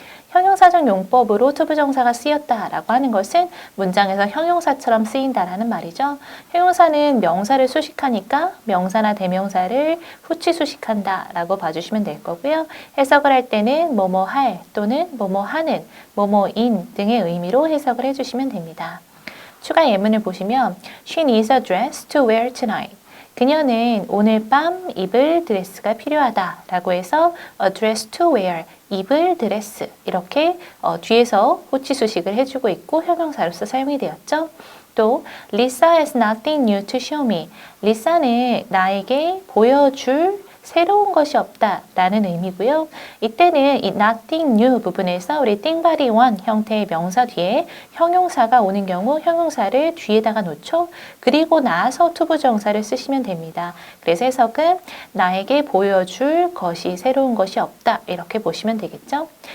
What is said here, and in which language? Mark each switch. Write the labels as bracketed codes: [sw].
[ko] 형용사적 용법으로 투부정사가 쓰였다라고 하는 것은 문장에서 형용사처럼 쓰인다라는 말이죠. 형용사는 명사를 수식하니까 명사나 대명사를 후치 수식한다라고 봐주시면 될 거고요. 해석을 할 때는 뭐뭐 할 또는 뭐뭐 하는, 뭐뭐인 등의 의미로 해석을 해주시면 됩니다. 추가 예문을 보시면 [en] She needs a dress to wear tonight. [ko] 그녀는 오늘 밤 입을 드레스가 필요하다 라고 해서 [en] a dress to wear, [ko] 입을 드레스 이렇게 뒤에서 호치 수식을 해주고 있고 형용사로서 사용이 되었죠. [en] 또 Lisa has nothing new to show me. [ko] 리사는 나에게 보여줄 새로운 것이 없다라는 의미고요. 이때는 이 [en] nothing new [ko] 부분에서 우리 띵바리 원 형태의 명사 뒤에 형용사가 오는 경우 형용사를 뒤에다가 놓죠. 그리고 나서 투부정사를 쓰시면 됩니다. 그래서 해석은 나에게 보여줄 것이 새로운 것이 없다 이렇게 보시면 되겠죠.